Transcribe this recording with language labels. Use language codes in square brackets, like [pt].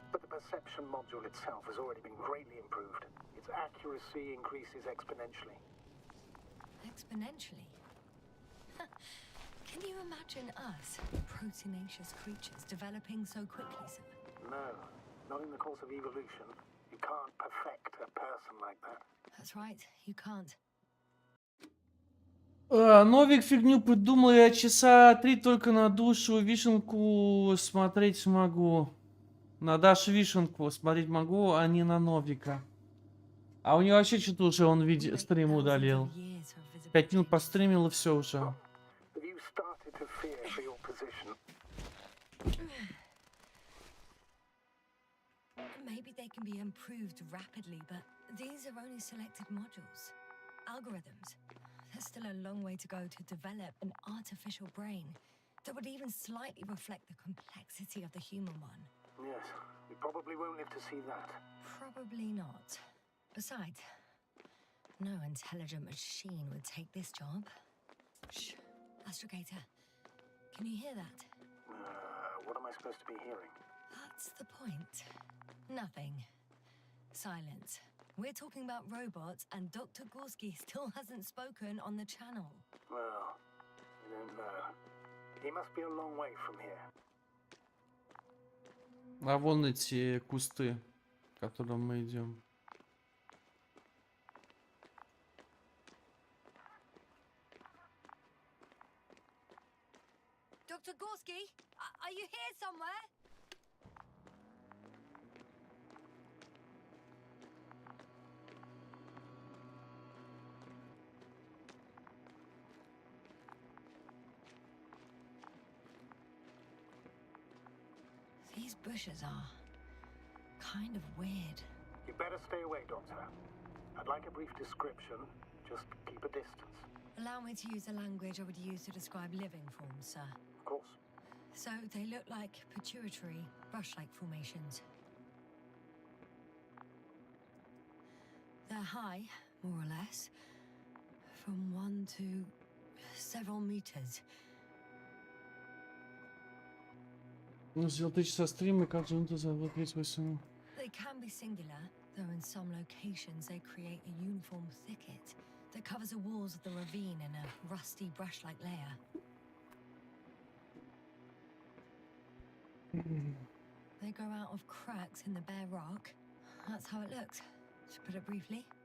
[en] But the perception module itself has already been greatly improved. Its accuracy increases exponentially. Exponentially? Can you imagine us, proteinaceous creatures, developing so quickly, sir? No, not in the course of evolution. You can't perfect a person like that. That's right, you can't. [ru] Новик фигню придумал, я часа 3 только на душу вишенку смотреть смогу. На Дашу вишенку смотреть могу, а не на Новика. А у него вообще что-то уже он стрим удалил. 5 минут постримил и все уже. [en] Have you started to fear for your position? maybe they can be improved rapidly, but these are only selected modules. Algorithms. There's still a long way to go to develop an artificial brain that would even slightly reflect the complexity of the human one. Yes, we probably won't live to see that. Probably not. Besides, no intelligent machine would take this job. Shh. Astrogator, can you hear that? What am I supposed to be hearing? That's the point. Nothing. Silence. We're talking about robots, and Dr. Gorski still hasn't spoken on the channel. Well, I don't know. He must be a long way from here. [ru] А вон эти кусты, к которым мы идем. [en] Dr. Gorski, are you here somewhere? These bushes are kind of weird. You better stay away, Doctor. I'd like a brief description. Just keep a distance. Allow me to use the language I would use to describe living forms, sir. Of course. So they look like pituitary, brush-like formations. They're high, more or less, from 1 to several meters. [ru] Ну, сделал 3 часа стрима, и как же он за 38? [en] They can be singular, though in some locations they create a uniform thicket that covers the walls of the ravine in a rusty brush-like layer. They grow out of cracks in the bare rock. That's how it looks, to put it briefly.